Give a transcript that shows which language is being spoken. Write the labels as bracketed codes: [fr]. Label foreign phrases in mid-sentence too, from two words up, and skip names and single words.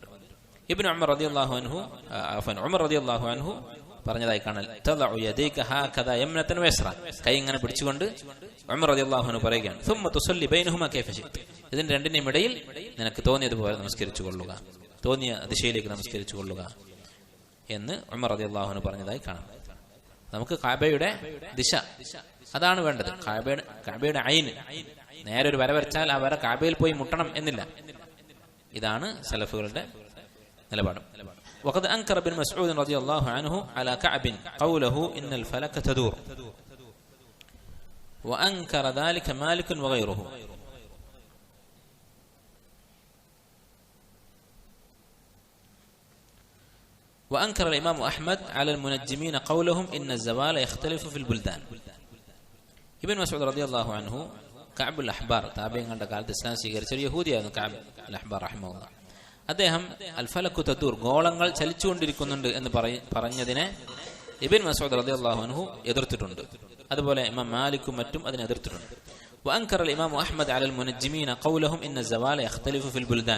[ml] ഇബ്നു ഉമർ [ar] رضي الله عنه [ml] പറഞ്ഞതായി കാണാൻ [ar] تدع يديك هكذا يمنة ويسرة, [ml] കൈ ഇങ്ങനെ പിടിച്ചുകൊണ്ട് ഉമർ [ar] رضي الله عنه [ml] പറയുകയാണ്, [ar] ثم تصلي بينهما كيف شئت, [ml] ഇതിന്റെ രണ്ടിന്റെയും ഇടയിൽ നിനക്ക് തോന്നിയതുപോലെ നമസ്കരിച്ചു കൊള്ളുക, തോന്നിയ ദിശയിലേക്ക് നമസ്കരിച്ചു കൊള്ളുക എന്ന് ഉമർ [ar] رضي الله عنه [ml] പറഞ്ഞതായി കാണാം. നമുക്ക് കഅബയുടെ ദിശ അതാണ് വേണ്ടത്. കഅബയുടെ ഐന് നേരെ ഒരു വര വരച്ചാൽ ആ വര കഅബയിൽ പോയി മുട്ടണം എന്നില്ല. ഇതാണ് സലഫുകളുടെ നിലപാട്. [ar] وقد أنكر ابن مسعود رضي الله عنه على كعب قوله إن الفلك تدور وأنكر ذلك مالك وغيره. وأنكر الإمام أحمد على المنجمين قولهم إن الزوال يختلف في البلدان. ابن مسعود رضي الله عنه [ml] കഅബ് അൽ അഹ്ബാർ താബിഈങ്ങളുടെ കാലത്ത് ഇസ്ലാം സ്വീകരിച്ച ഒരു യഹൂദിയായിരുന്നു കഅബ് അൽ അഹ്ബാർ റഹിമഹുല്ലാഹ്. അദ്ദേഹം [ar] الفلك تدور [ml] ഗോളങ്ങൾ ചലിച്ചുകൊണ്ടിരിക്കുന്നുണ്ട് എന്ന് പറഞ്ഞതിനെ ഇബ്ൻ മസ്ഊദ് [ar] رضي الله عنه [ml] എതിർത്തിട്ടുണ്ട്. അതുപോലെ ഇമാം മാലിക്കും മറ്റും അതിനെ എതിർത്തിട്ടുണ്ട്. [ar] وأنكر الإمام أحمد على المنجمين قولهم إن الزوال يختلف في البلدان.